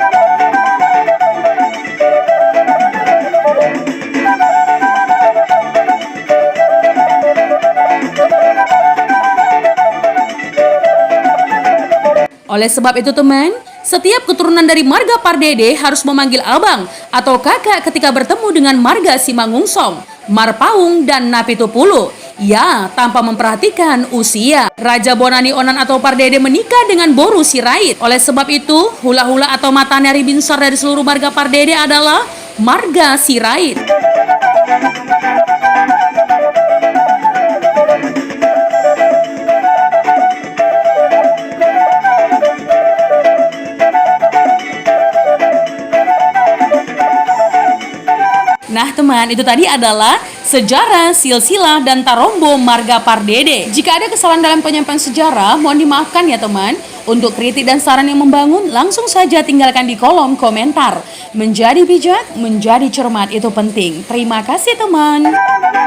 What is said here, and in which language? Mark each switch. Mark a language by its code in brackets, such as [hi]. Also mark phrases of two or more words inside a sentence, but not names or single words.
[id] Oleh sebab itu teman, setiap keturunan dari marga Pardede harus memanggil abang atau kakak ketika bertemu dengan marga Simangungsong, Marpaung, dan Napitupulu. Ya, tanpa memperhatikan usia. Raja Bonani Onan atau Pardede menikah dengan Boru Sirait. Oleh sebab itu, hula-hula atau [bbc] mata nari binsar [id] dari seluruh marga Pardede adalah marga Sirait. Nah teman, itu tadi adalah sejarah, silsilah, dan tarombo marga Pardede. Jika ada kesalahan dalam penyampaian sejarah, mohon dimaafkan ya teman. Untuk kritik dan saran yang membangun, langsung saja tinggalkan di kolom komentar. Menjadi bijak, menjadi cermat itu penting. Terima kasih teman.